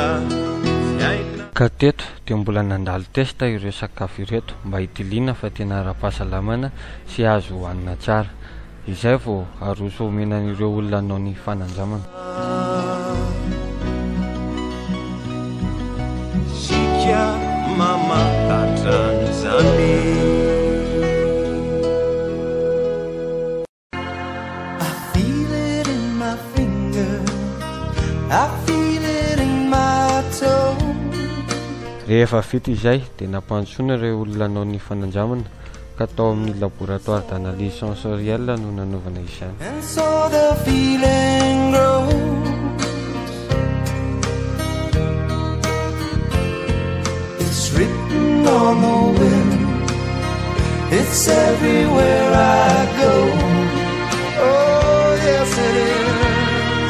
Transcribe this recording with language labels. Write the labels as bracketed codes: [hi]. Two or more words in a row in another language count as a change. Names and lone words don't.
[mg] ka teto dia mbola nandalo testa ireo sakafo ireto mba hitiliana fa tena ara-pahasalamana sy azo hohanina tsara. Izay vao aroso omenan'ireo olona anao ny fanandramana. [sw] Mama Tanzania. [en] I feel it in my finger, I feel it in my toe. [mg] Rehefa vita izay dia nampandrosoana ireo olona anao ny fanandramana ka tao amin'ny [fr] laboratoire d'analyse sensorielle [mg] no nanaovana izany. [en] And so the feeling grows. Written on the wind, it's everywhere I go. Oh yes it is.